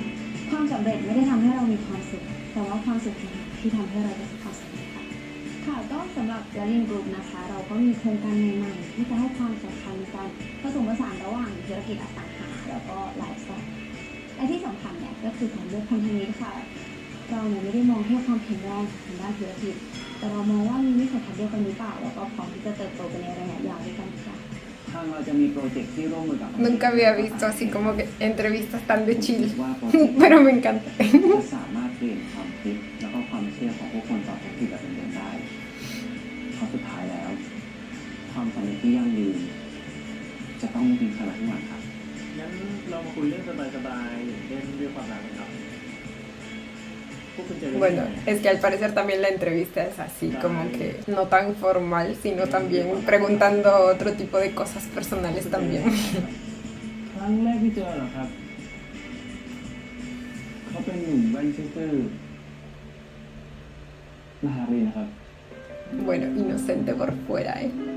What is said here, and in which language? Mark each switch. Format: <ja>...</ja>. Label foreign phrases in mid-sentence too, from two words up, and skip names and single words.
<th>ความสำเร็จไม่ได้ทำให้เรามีความสุขแต่ว่าความสุขที่ทำให้เราประสบความสำเร็จค่ะค่ะก็สำหรับ Jalin Group นะคะ เราก็มีโครงการใหม่ๆที่จะให้ความสำคัญในการผสมผสานระหว่างธุรกิจอสังหาแล้วก็ไลฟ์สไตล์และที่สำคัญเนี่ยก็คือการเลือกพันธมิตรค่ะ เราเนี่ยไม่ได้มองแค่ความแข็งแรงทางด้านธุรกิจแต่เรามองว่ามีวิสัยทัศน์เดียวกันหรือเปล่าแล้วก็พร้อมที่จะเติบโตไปในระยะยาวด้วยกันค่ะ ทางเราจะมีโปรเจกต์ที่ร่วมมือกับ</th> <es>Nunca había visto así como que entrevistas tan de</es> <th>ผม</th> <es>chill.</es> <th>คิดว่าโปรเจกต์</th> <es>Pero me encanta.</es> <th>จะสามารถเปลี่ยนความคิดแล้วก็ความเชื่อของผู้คนต่อธุรกิจแบบเดิมได้เพราะสุดท้ายแล้ว ความสำเร็จที่ยั่งยืนจะต้องมีพลังทั้งหมดครับ งั้นเรามาคุยเรื่องสบายๆอย่างเช่นเรื่องความรักกันครับพวกคุณเจอกัน</th> <es>Bueno, es que al parecer también la entrevista es así, como que no tan formal, sino también preguntando otro tipo de cosas personales también.</es> <th>ครั้งแรกที่เจอเหรอครับ เขาเป็นหนุ่มแว่นซื่อๆน่ารักดีนะครับ</th> <es>Bueno, inocente por fuera, ¿eh?</es>